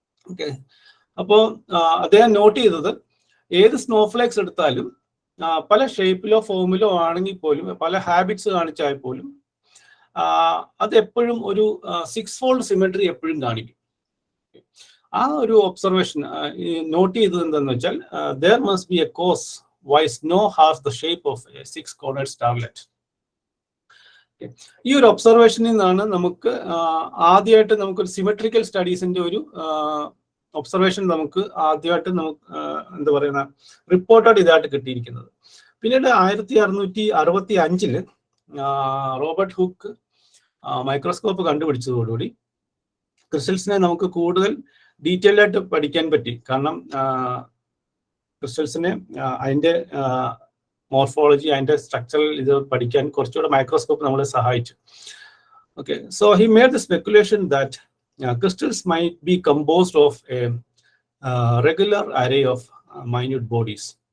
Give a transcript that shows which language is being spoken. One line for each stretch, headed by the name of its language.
Malayalam: Okay, അപ്പോൾ അദ്ദേഹം not ചെയ്തത് ഏത് സ്നോഫ്ലേക്സ് എടുത്താലും പല ഷേപ്പിലോ ഫോമിലോ ആണെങ്കിൽ പോലും, പല ഹാബിറ്റ്സ് കാണിച്ചാൽ പോലും അത് എപ്പോഴും ഒരു 6 ഫോൾഡ് സിമെട്രി എപ്പോഴും കാണിക്കും. ആ ഒരു ഒബ്സർവേഷൻ നോട്ട് ചെയ്തത് എന്താണെന്ന് വെച്ചാൽ
English: there must be a cause why snow has the shape of a 6 cornered starlet.
Malayalam: ഈ ഒരു ഒബ്സർവേഷനിൽ നിന്നാണ് നമുക്ക് ആദ്യമായിട്ട് നമുക്കൊരു സിമെട്രിക്കൽ സ്റ്റഡീസിന്റെ ഒരു ഒബ്സർവേഷൻ നമുക്ക് ആദ്യമായിട്ട് എന്താ പറയുന്ന റിപ്പോർട്ടഡ് ഇതായിട്ട് കിട്ടിയിരിക്കുന്നത്. പിന്നീട് 1665 റോബർട്ട് ഹുക്ക് മൈക്രോസ്കോപ്പ് കണ്ടുപിടിച്ചതോടുകൂടി ക്രിസ്റ്റൽസിനെ നമുക്ക് കൂടുതൽ ഡീറ്റെയിൽ ആയിട്ട് പഠിക്കാൻ പറ്റി. കാരണം ക്രിസ്റ്റൽസിനെ അതിൻ്റെ മോർഫോളജി, അതിൻ്റെ സ്ട്രക്ചറൽ ഇത് പഠിക്കാൻ കുറച്ചുകൂടെ മൈക്രോസ്കോപ്പ് നമ്മളെ സഹായിച്ചു.
English: Okay, so he made the speculation that crystals might be composed of a regular array of minute bodies.